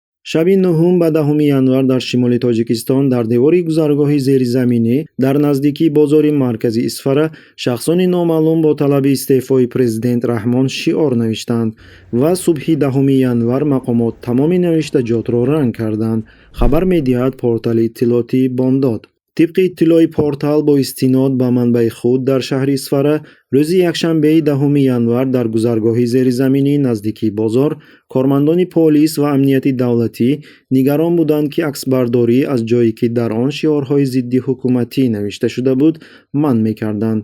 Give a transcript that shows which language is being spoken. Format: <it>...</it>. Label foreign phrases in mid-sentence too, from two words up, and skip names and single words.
<tg>шаби 9 ба 10 январ дар шимоли Тоҷикистон дар девори гузаргоҳи зеризаминӣ дар наздикии бозори маркази Исфара шахсони номаълум бо талаби истеъфои президент Раҳмон шиор навиштанд ва субҳи 10 январ мақомот тамоми навиштаҷотро ранг карданд. Хабар медиҳад портали иттилоъоти Бомдод.</tg> <fa>طبق اطلاع پورتال با استناد به منبع خود در شهر اسفره روز یکشنبه 10 ینور در گذرگاه زیرزمینی نزدیکی بازار کارمندان پلیس و امنیت دولتی نگران بودند که عکسبرداری از جایی که در آن شعارهای ضد حکومتی نوشته شده بود منع می‌کردند.</fa>